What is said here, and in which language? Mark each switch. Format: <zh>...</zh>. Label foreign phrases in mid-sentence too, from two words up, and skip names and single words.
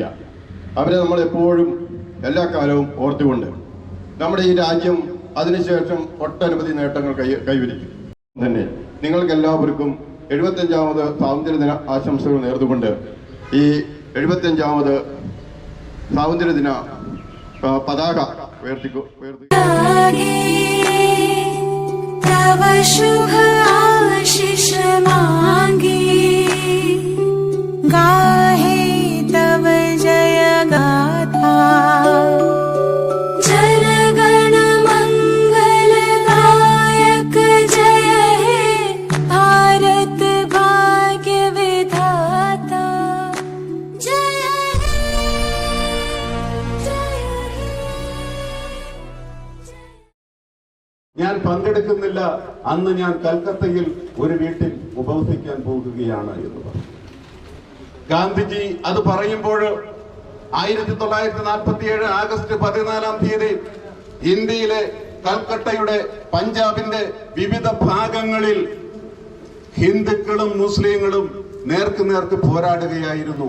<ml>അവരെ നമ്മൾ എപ്പോഴും എല്ലാ കാലവും ഓർത്തുകൊണ്ട് നമ്മുടെ ഈ രാജ്യം അതിനുശേഷം ഒട്ടനവധി നേട്ടങ്ങൾ കൈവരിക്കും. തന്നെ നിങ്ങൾക്ക് എല്ലാവർക്കും 75ാമത് സ്വാതന്ത്ര്യദിന ആശംസകൾ നേർന്നുകൊണ്ട് ഈ 75ാമത് സ്വാതന്ത്ര്യദിന പതാക ഉയർത്തിക്കോ.</ml> <bn>গাহে তব জয় গাথা জনগণ মঙ্গল গায়ক জয় হে ভারত ভাগ্য বিধাতা জয় হে জয় হে.</bn> <ml>ഞാൻ പങ്കെടുക്കുന്നില്ല, അന്ന് ഞാൻ കൽക്കത്തയിൽ ഒരു വീട്ടിൽ ഉപവസിക്കാൻ പോകുകയാണ് എന്ന് പറഞ്ഞു. ഗാന്ധിജി അത് പറയുമ്പോൾ 1947 ആഗസ്റ്റ് 14-ാം തീയതി ഇന്ത്യയിലെ കൽക്കട്ടയുടെ പഞ്ചാബിന്റെ വിവിധ ഭാഗങ്ങളിൽ ഹിന്ദുക്കളും മുസ്ലിങ്ങളും നേർക്ക് പോരാടുകയായിരുന്നു.</ml>